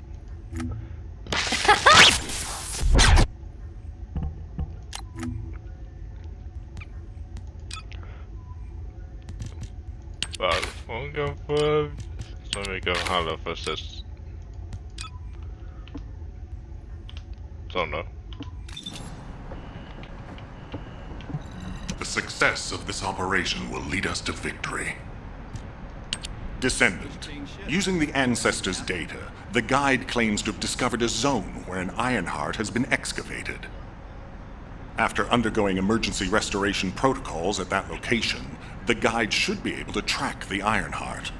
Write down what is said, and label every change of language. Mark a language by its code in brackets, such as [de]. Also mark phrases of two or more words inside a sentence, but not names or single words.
[no] Vel, man kan få... Så vi kan heller få sist. Sånn da. [en] success of this operation will lead us to victory. Descendant, using the Ancestors' data, the guide claims to have discovered a zone where an Ironheart has been excavated. After undergoing emergency restoration protocols at that location, the guide should be able to track the Ironheart.